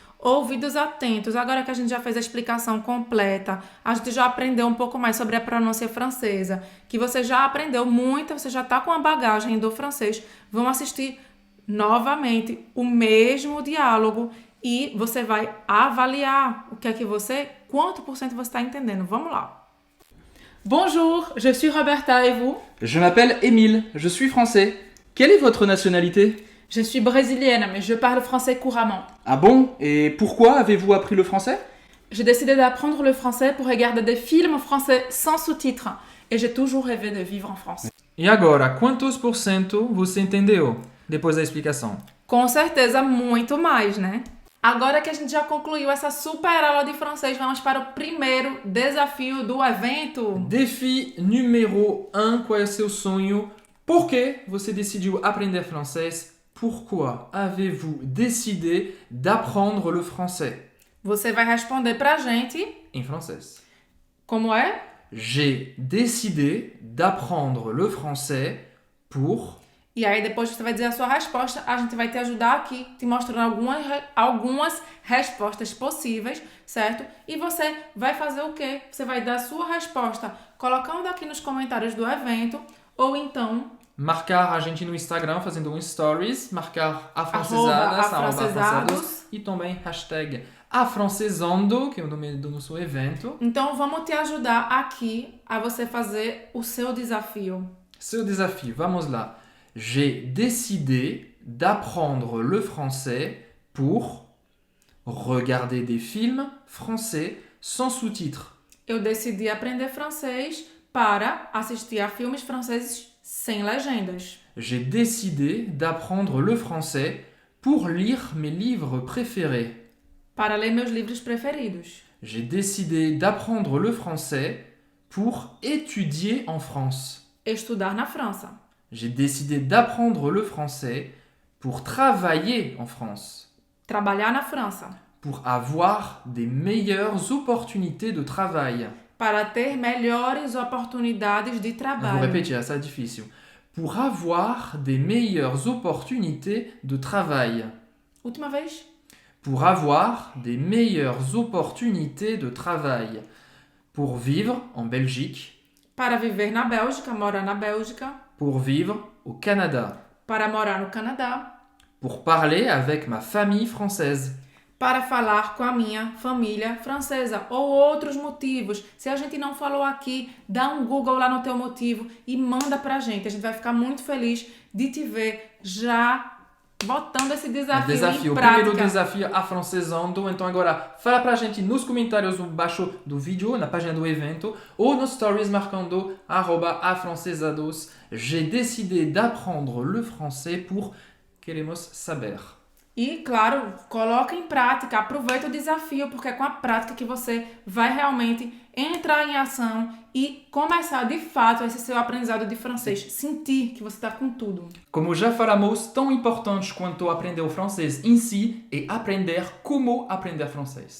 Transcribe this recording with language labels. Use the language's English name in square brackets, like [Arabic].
[Portuguese] Ouvidos atentos, agora que a gente já fez a explicação completa, a gente já aprendeu um pouco mais sobre a pronúncia francesa, que você já aprendeu muito, você já está com a bagagem do francês. Vamos assistir novamente o mesmo diálogo e você vai avaliar o que é que quanto por cento você está entendendo. Vamos lá. [French] Bonjour, je suis Roberta et vous? Je m'appelle Émile, je suis français. Quelle est votre nationalité? Je suis brésilienne, mais je parle français couramment. Ah bon? Et pourquoi avez-vous appris le français? J'ai décidé d'apprendre le français pour regarder des films français sans sous-titres. Et j'ai toujours rêvé de vivre en France. [Portuguese] E agora, quantos por cento você entendeu depois da explicação? Com certeza, muito mais, né? Agora que a gente já concluiu essa super aula de francês, vamos para o primeiro desafio do evento. Défi número 1, qual é o seu sonho? Por que você decidiu aprender francês? [French] Pourquoi avez-vous décidé d'apprendre le français? [Portuguese] Você vai responder pra gente Em francês. como é? [French] J'ai décidé d'apprendre le français pour... [Portuguese] E aí depois você vai dizer a sua resposta, a gente vai te ajudar aqui, te mostrando algumas respostas possíveis, certo? E você vai fazer o quê? Você vai dar a sua resposta colocando aqui nos comentários do evento, ou então... Marcar a gente no Instagram fazendo um stories, marcar afrancesadas, @afrancesados. E também hashtag afrancesando, que é o nome do nosso evento. Então vamos te ajudar aqui a você fazer o seu desafio. Seu desafio, vamos lá. [French] J'ai décidé d'apprendre le français pour regarder des films français sans sous-titres. [Portuguese] Eu decidi aprender francês para assistir a filmes franceses sem legendas. [French] J'ai décidé d'apprendre le français pour lire mes livres préférés. [Portuguese] Para ler meus livros preferidos. [French] J'ai décidé d'apprendre le français pour étudier en France. [Portuguese] Estudar na França. [French] J'ai décidé d'apprendre le français pour travailler en France. [Portuguese] Trabalhar na França. [French] Pour avoir des meilleures opportunités de travail. [Portuguese] Para ter melhores oportunidades de Vou trabalho. repetir, essa é difícil. [French] Pour avoir des meilleures opportunités de travail. [Portuguese] Última vez. [French] Pour avoir des meilleures opportunités de travail. Pour vivre en Belgique. [Portuguese] Para viver na Bélgica, morar na Bélgica. [French] Pour vivre au Canada. [Portuguese] Para morar no Canadá. [French] Pour parler avec ma famille française. [Portuguese] Para falar com a minha família francesa ou outros motivos. Se a gente não falou aqui, dá um Google lá no teu motivo e manda pra gente. A gente vai ficar muito feliz de te ver já botando esse desafio em O prática. primeiro desafio afrancesando. Então agora fala pra gente nos comentários embaixo do vídeo, na página do evento, ou nos stories marcando @afrancesados. [French] J'ai décidé d'apprendre le français pour [Portuguese] queremos saber. E, claro, coloca em prática, aproveita o desafio, porque é com a prática que você vai realmente entrar em ação e começar, de fato, esse seu aprendizado de francês. Sentir que você está com tudo. Como já falamos, tão importante quanto aprender o francês em si é aprender como aprender francês.